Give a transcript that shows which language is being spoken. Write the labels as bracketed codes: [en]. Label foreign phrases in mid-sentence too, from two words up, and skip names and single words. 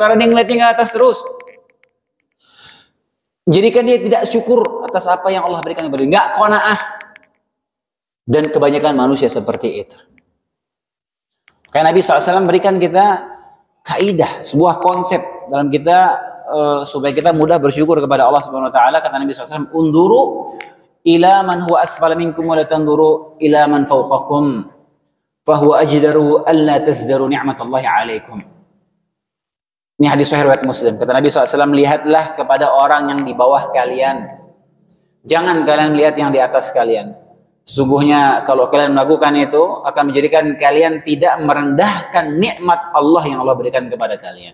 [id] Karena dia melihatnya ke atas terus. Jadikan dia tidak syukur atas apa yang Allah berikan kepada dia, enggak qanaah. Dan kebanyakan manusia seperti itu. Karena Nabi SAW berikan kita kaidah, sebuah konsep dalam kita supaya kita mudah bersyukur kepada Allah [ar] سبحانه وتعالى. [id] Kata Nabi SAW, [ar] "انظروا إلى من هو أسفل منكم ولا تنظروا إلى من فوقكم فهو أجدر ألا تزدروا نعمة الله عليكم." [id] Ini hadis sahih riwayat Muslim. Kata Nabi SAW, lihatlah kepada orang yang di bawah kalian. Jangan kalian melihat yang di atas kalian. Sungguhnya kalau kalian melakukan itu akan menjadikan kalian tidak merendahkan nikmat Allah yang Allah berikan kepada kalian.